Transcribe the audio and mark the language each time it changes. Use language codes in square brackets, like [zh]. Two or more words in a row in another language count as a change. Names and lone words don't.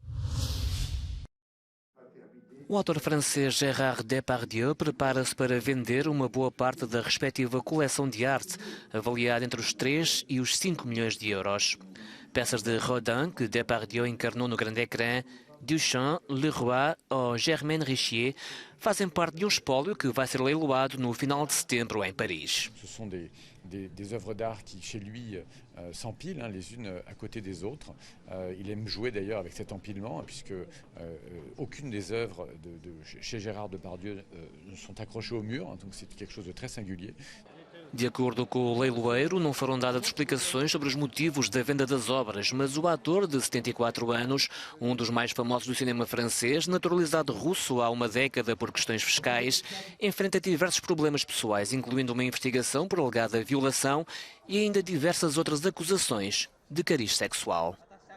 [pt] O autor francês Gérard Depardieu prepara-se para vender uma boa parte da respectiva coleção de arte, avaliada entre os 3 e os 5 milhões de euros. Peças de Rodin, que Depardieu encarnou no grande ecrã, Duchamp, Leroy ou Germaine Richier fazem parte de um espólio que vai ser leiloado no final de setembro em Paris. [fr] Des œuvres d'art qui, chez lui, s'empilent les unes à côté des autres. Il aime jouer d'ailleurs avec cet empilement, puisque aucune des œuvres chez Gérard Depardieu ne sont accrochées au mur, donc c'est quelque chose de très singulier. [pt] De acordo com o leiloeiro, não foram dadas explicações sobre os motivos da venda das obras, mas o ator de 74 anos, um dos mais famosos do cinema francês, naturalizado russo há uma década por questões fiscais, enfrenta diversos problemas pessoais, incluindo uma investigação por alegada violação e ainda diversas outras acusações de cariz sexual.